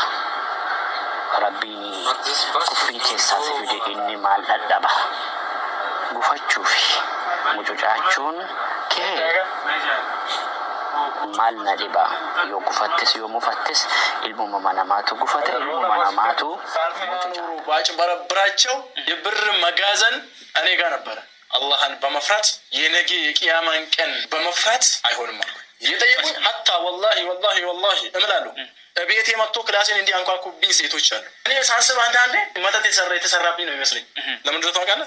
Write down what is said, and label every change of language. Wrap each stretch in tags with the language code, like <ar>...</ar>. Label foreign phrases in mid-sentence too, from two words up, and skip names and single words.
<om>Rabbiin kuffii keessaa si fide inni maal dadhaba. Gufachuu fi mucucaachuun kee maal na dhiba. Yoo gufattes yoo mufattes ilmuma namaatu gufata ilmuma namaatu</om> <am>ባጭበረብራቸው የብር መጋዘን እኔ ጋር ነበረ። አላህን በመፍራት የነገ የቂያማን ቀን በመፍራት አይሆንም አልኩ። እየጠየቁኝ</am> <ar>حتى والله</ar> <am>እምላለሁ። ቤቴ መጥቶ ክላሴን እንዲህ አንኳኩብኝ ሴቶች አሉ። እኔ ሳስብ አንዳንዴ መተት የተሰራብኝ ነው ይመስለኝ። ለምን እንደሆነ ታውቃለህ?</am>